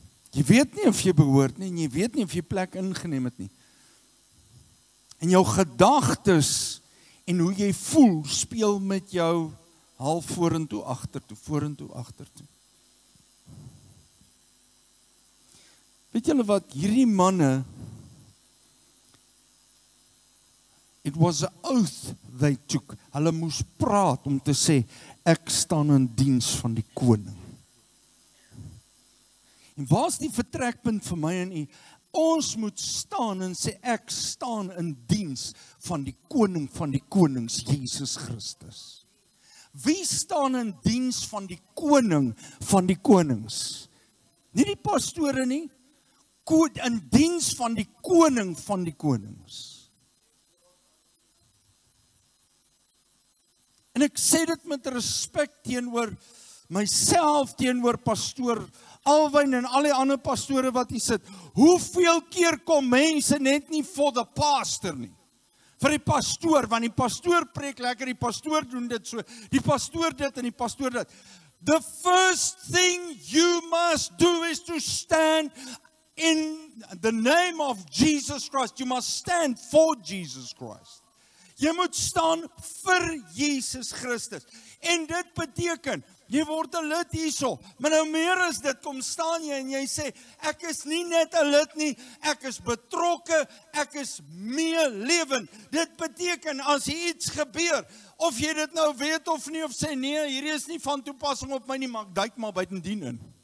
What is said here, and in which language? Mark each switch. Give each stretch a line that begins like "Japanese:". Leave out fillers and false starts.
Afrikaans: Jy weet nie of jy behoort nie en jy weet nie of jy plek ingeneem het nie. En jou gedagtes en hoe jy voel speel met jou half vorentoe, agtertoe. Weet julle wat, hierdie manne,
English: it was an oath they took.
Afrikaans: Hulle moes praat om te sê, ek staan in diens van die koning. En waar is die vertrekpunt vir my en u? Ons moet staan en sê, ek staan in diens van die koning van die konings, Jesus Christus. Wie staan in diens van die koning van die konings? Nie die pastore nie, in diens van die koning van die konings. En ek sê dit met respek teenoor myself, teenoor pastoor Alwyn en al die ander pastore wat hier sit. Hoeveel keer kom mense net nie
English: for the pastor
Afrikaans: nie? Vir die pastoor, want die pastoor preek lekker, die pastoor doen dit so, die pastoor dit en die pastoor dit.
English: The first thing you must do is to stand in the name of Jesus Christ. You must stand for Jesus Christ.
Afrikaans: Jy moet staan vir Jesus Christus. En dit beteken, jy word 'n lid hierso, maar nou meer as dit, kom staan jy en jy sê, ek is nie net 'n lid nie, ek is betrokke, ek is meelewend. Dit beteken, as iets gebeur, of jy dit nou weet of nie, of sê nee, hierdie is nie van toepassing op my nie, maar ek duik maar buitendien in.